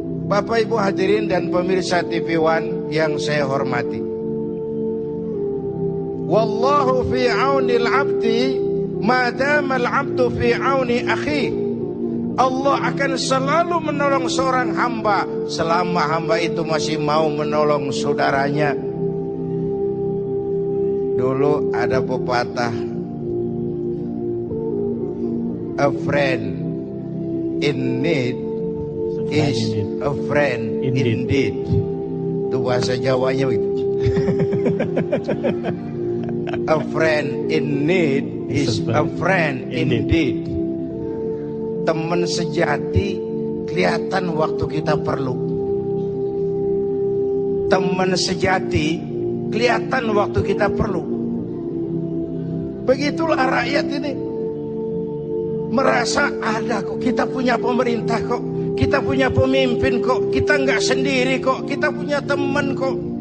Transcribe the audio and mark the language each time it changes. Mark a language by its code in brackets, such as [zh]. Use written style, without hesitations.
[id] Bapak Ibu hadirin dan pemirsa TV One yang saya hormati, [ar] wallahu fi aunil abdi madamal abdu fi auni akhi. [id] Allah akan selalu menolong seorang hamba selama hamba itu masih mau menolong saudaranya. Dulu ada pepatah, [en] a friend in need is a friend indeed. [id] Itu bahasa Jawanya begitu. [en] A friend in need is a friend indeed. [id] Teman sejati kelihatan waktu kita perlu. Teman sejati kelihatan waktu kita perlu. Begitulah rakyat ini. Merasa ada kok, kita punya pemerintah kok, kita punya pemimpin kok, kita nggak sendiri kok, kita punya teman kok.